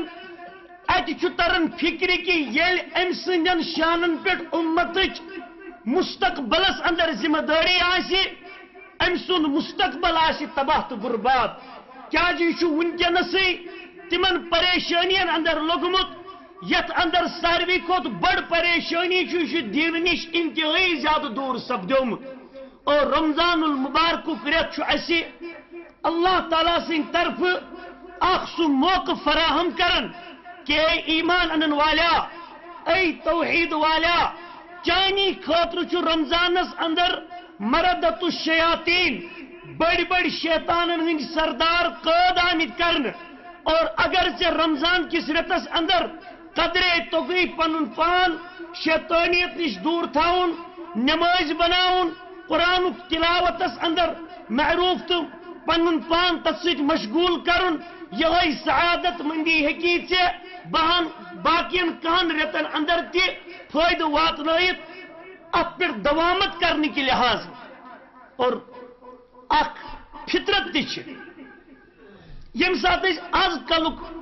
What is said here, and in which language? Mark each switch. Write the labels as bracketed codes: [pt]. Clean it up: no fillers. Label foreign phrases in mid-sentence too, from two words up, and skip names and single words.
[ks] اتہِ چھُ تران فکرِ کہ ییٚلہِ أمۍ سٕنٛدٮ۪ن شانن پٮ۪ٹھ امتٕچ مستقبلس اندر ذمہ دٲری آسہِ أمۍ سُنٛد مستقبل آسہِ تباہ تہٕ برباد کیٛازِ یہِ چھُ وٕنکٮ۪نسٕے تِمن پریشٲنین اندر لوٚگمُت یتھ اندر ساروی کھۄتہٕ بٔڑ پریشٲنی چھُ یہِ چھُ دیٖنہٕ نِش انتہٲئی زیادٕ دوٗر سپدیومُت اور رمضان المبارکُک رٮ۪تھ چھُ اسہِ اللہ تعالیٰ سٕنٛدِ طرفہٕ اکھ سُہ موقعہٕ فراہم کران کہ اے ایمان انن والا اے توحید والا چانی خاطر چھُ رمضانس اندر [ar] مردت الشیاطین [ks] بڑی بڑی شیطانن ہند سردار قٲد آمٕتۍ کرنہٕ اور اگر ژےٚ رمضان کِس رٮ۪تس اندر قدرے توٚگٕے پنُن پان شیطانیت نش دوٗر تھاوُن نماز بناوُن قرآنُک تلاوتس اندر معروف تہٕ پنُن پان تتھ سۭتۍ مشغوٗل کرُن یِہوٚے سعادت مندی ہیٚکی ژےٚ بہن باقین کہن رٮ۪تن اندر تہِ فٲیدٕ واتنٲیِتھ اتھ پٮ۪ٹھ دوامت کرنہٕ کہِ لحاظ اور اکھ فطرت تہِ چھِ ییٚمہِ ساتہٕ أسۍ آز کلُک